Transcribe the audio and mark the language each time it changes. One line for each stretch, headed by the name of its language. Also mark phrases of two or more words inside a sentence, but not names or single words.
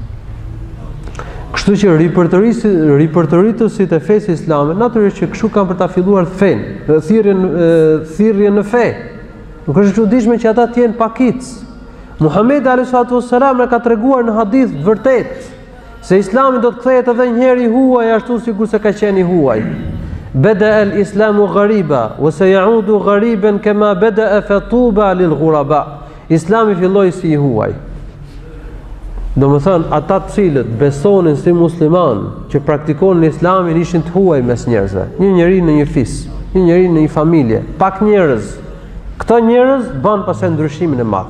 Albanian: Kështu që ripërtëritësit e fesë islame, natyrisht që kështu kanë për ta filluar fenë, thirrjen në fe. Nuk është e çuditshme që ata të jenë pakic. Muhamedi a.s. na ka treguar në hadith vërtet se Islami do të kthehet edhe një herë i huaj ashtu sikur se ka qenë i huaj.
Arabic: بدأ الإسلام غريبا وسيعود غريبا كما بدأ فطوبى للغرباء.
Albanian: Islami filloi si i huaj. Domethënë ata të cilët besonin si musliman, që praktikonin Islamin, ishin të huaj mes njerëzve. Një njeri në një fis, një njeri në një familje, pak njerëz. Këto njerëz bën pastaj ndryshimin e madh.